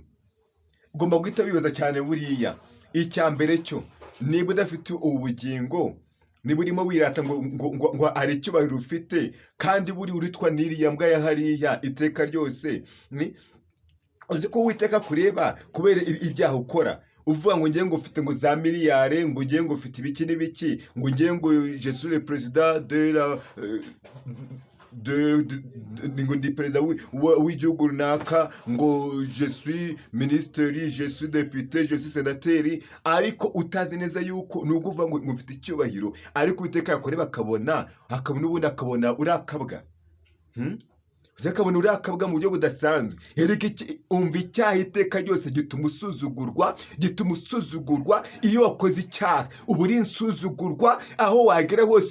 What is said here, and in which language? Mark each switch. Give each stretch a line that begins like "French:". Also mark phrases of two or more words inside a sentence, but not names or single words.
Kinyarwanda: Ugomba guhita wibaza cyane buriya, icya mbere cyo niba udafite ubugingo, niba urimo wirata ngo hari icyubahiro ufite, kandi buri uritwa n'iriya mbwa ya hariya iteka ryose, uzi ko Uwiteka kureba kubera ibyaha ukora, uvuga ngo ngiye ngo ufite ngo za miliyari, ngo ngiye ngo ufite ibiki n'ibiki, ngo ngiye ngo
French: je suis le président
Kinyarwanda: ngo ndi perezida w'igihugu runaka, ngo
French: je suis ministeri, je suis député, je suis sénateur,
Kinyarwanda: ariko utazi neza yuko nubwo uvuga ngo ufite icyubahiro, ariko Uwiteka yakoreba akabona ubundi akabona urakabwa. Uzakabona urakabwa mu buryo budasanzwe. Umva icyaha iteka ryose gituma usuzugurwa iyo wakoze icyaha, uba uri insuzugurwa aho wagera hose.